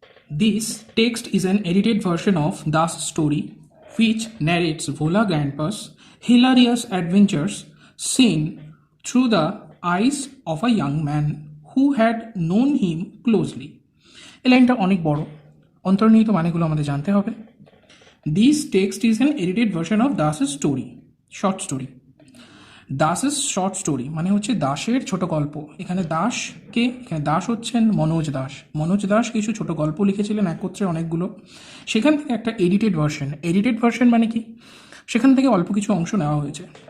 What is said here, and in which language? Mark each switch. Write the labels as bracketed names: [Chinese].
[English] This text is an edited version of Das story, which narrates Vola Grandpa's hilarious adventures seen through the eyes of a young man who had known him closely. [Bangla] এই লাইনটা অনেক বড়, অন্তর্নিহিত মানেগুলো আমাদের জানতে হবে। [English] This text is an edited version of Das story, short story. [Bangla] দাসের short story মানে হচ্ছে দাসের ছোট গল্প। এখানে দাসকে, এখানে দাস হচ্ছেন মনোজ দাস। মনোজ দাস কিছু ছোট গল্প লিখেছিলেন একত্রে অনেকগুলো, সেখান থেকে একটা এডিটেড ভার্সন। এডিটেড ভার্সন মানে কি? সেখান থেকে অল্প কিছু অংশ নেওয়া হয়েছে।